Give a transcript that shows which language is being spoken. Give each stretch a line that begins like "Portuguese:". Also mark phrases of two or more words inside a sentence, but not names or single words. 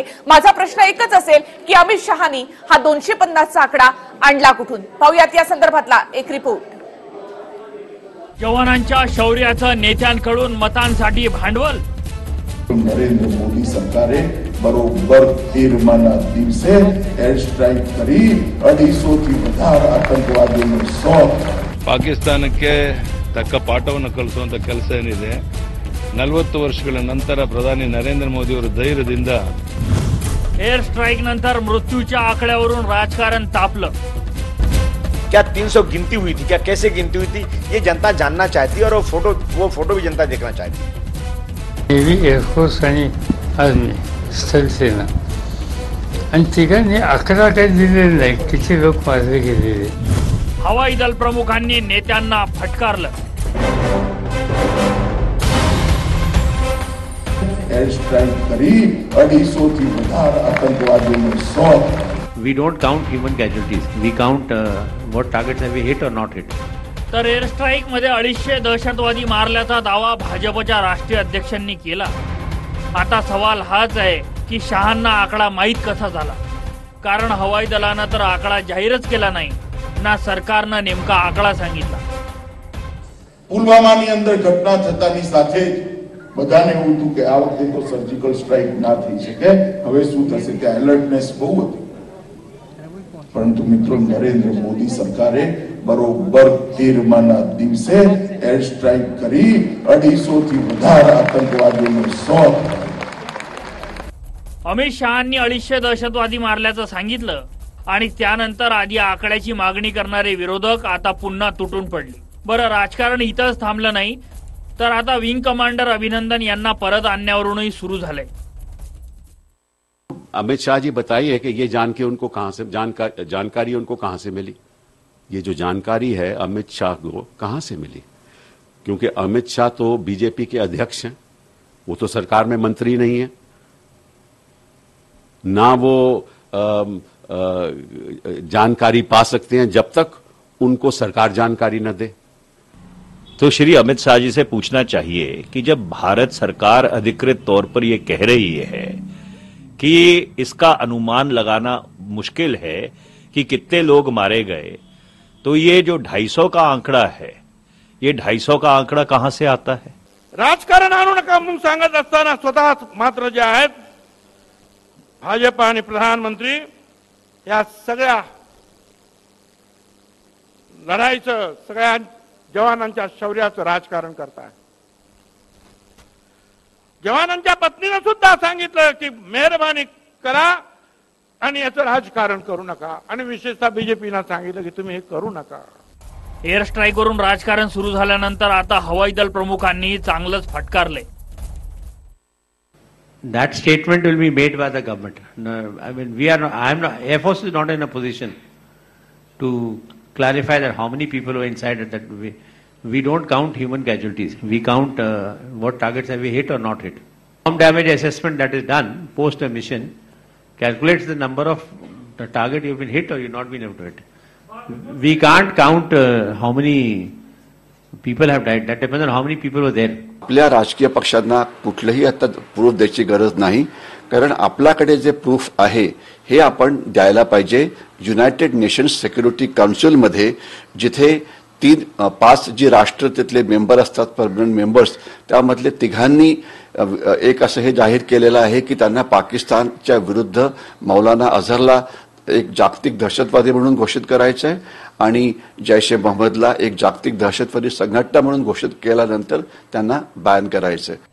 Marathi: माझा प्रश्न एकच असेल की अमित शहानी हा 250चा आकडा आणला कुठून. पाहूयात या संदर्भातला एक रिपोर्ट. जवानांच्या शौर्याचं नेत्यांकडून मतांसाठी भांडवल.
Gujarati: નરેન્દ્ર મોદી સરકારે બરોબર 13 દિવસે
English: air strike
Gujarati: કરી 250 થી વધારે આતંકવાદીઓને
Kannada: ಪಾಕಿಸ್ತಾನಕ್ಕೆ ತಕ್ಕ ಪಾಠವನ್ನು ಕಲಿಸುವಂತ ಕೆಲಸ ಏನಿದೆ 40 ವರ್ಷಗಳ ನಂತರ ಪ್ರಧಾನಿ ನರೇಂದ್ರ ಮೋದಿ ಅವರ ಧೈರ್ಯದಿಂದ
English: air strike
Marathi: नंतर मृत्यूच्या आकड्यावरून राजकारण तापलं.
Hindi: क्या 300 गिनती हुई थी, क्या कैसे गिनती हुई थी, ये जनता जानना चाहती है और वो फोटो भी जनता देखना चाहती है.
Marathi: नेव्ही, एअरफोर्स आणि आर्मी, स्थलसेना आणि तिघांनी 11 काही दिलेले नाही. किती लोक मारले गेलेले. हवाई दल प्रमुखांनी नेत्यांना फटकारलं.
English: air strike
Gujarati: કરી 250 થી વધારે આતંકવાદીઓને
English: We don't count human casualties. We count what targets have we hit or not hit.
Marathi: तर
English: air strike
Marathi: मध्ये 250 दहशतवादी मारल्याचा दावा भाजपच्या राष्ट्रीय अध्यक्षांनी केला. आता सवाल हाच आहे की शहांना आकडा माहीत कसा झाला. कारण हवाई दलानं तर आकडा जाहीरच केला नाही ना सरकारनं नेमका आकडा सांगितला.
Gujarati: પુલવામાની અંદર ઘટના થતાની સાથે બધાને એવું હતું કે આ વખતે તો
English: surgical strike
Gujarati: ના થઈ શકે, હવે શું થશે કે એલર્ટનેસ બહુ હતી. પરંતુ મિત્રો, નરેન્દ્ર મોદી સરકારે બરોબર 13 દિવસે
English: air strike
Gujarati: કરી 250 થી વધારે આતંકવાદીઓને
Marathi: अमित शहांनी 250 दहशतवादी मारल्याचं सांगितलं आणि त्यानंतर आधी आकड्याची मागणी करणारे विरोधक आता पुन्हा तुटून पडले. बरं, राजकारण इथंच थांबलं नाही तर आता
English: wing commander
Marathi: अभिनंदन यांना परत आणण्यावरूनही सुरू झालंय.
Hindi: अमित शाह जी बताइए कि ये जानकारी उनको कहां से मिली. ये जो जानकारी है अमित शाह को कहां से मिली, क्योंकि अमित शाह तो बीजेपी के अध्यक्ष हैं, वो तो सरकार में मंत्री नहीं है, ना वो जानकारी पा सकते हैं जब तक उनको सरकार जानकारी न दे. तो श्री अमित शाह जी से पूछना चाहिए कि जब भारत सरकार अधिकृत तौर पर यह कह रही है कि इसका अनुमान लगाना मुश्किल है कि कितने लोग मारे गए, तो ये जो 250 का आंकड़ा है, ये 250 का आंकड़ा कहां से आता है.
Marathi: राजकारण आणू नका म्हणून सांगत असताना स्वतः मात्र जे आहेत भाजप आणि प्रधानमंत्री या सगळ्या लढाईचं, सगळ्या जवानांच्या शौर्याचं राजकारण करताय. जवानांच्या पत्नीने सुद्धा सांगितलं की मेहरबानी करा आणि याचं राजकारण करू नका, आणि विशेषतः बीजेपीनं सांगितलं की तुम्ही हे करू नका.
English: air strike
Marathi: वरून राजकारण सुरू झाल्यानंतर आता हवाई दल प्रमुखांनी चांगलंच फटकारले.
English: That statement will be made by the government. No, I mean, Air Force is not in a position to clarify that how many people were inside it. That we don't count human casualties. We count what targets have we hit or not hit. Bomb damage assessment that is done post a mission calculates the number of the target you've been hit or you've not been able to hit. We can't count how many people have died. That depends on how many people were there.
Marathi: आपल्या राजकीय पक्षांना कुठलंही आता प्रूफ द्यायची गरज नाही, कारण आपल्याकडे जे प्रूफ आहे हे आपण द्यायला पाहिजे. युनायटेड नेशन्स सिक्युरिटी काउन्सिल मध्ये जिथे 5 जी राष्ट्र तिथले मेंबर असतात,
English: permanent members,
Marathi: त्यामधले तिघांनी एक असं हे जाहीर केलेलं आहे की त्यांना पाकिस्तानच्या विरुद्ध मौलाना अझहरला एक जागतिक दहशतवादी म्हणून घोषित करायचं आहे आणि जैश ए मोहम्मदला एक जागतिक दहशतवादी संघटना म्हणून घोषित केल्यानंतर त्यांना बॅन करायचं आहे.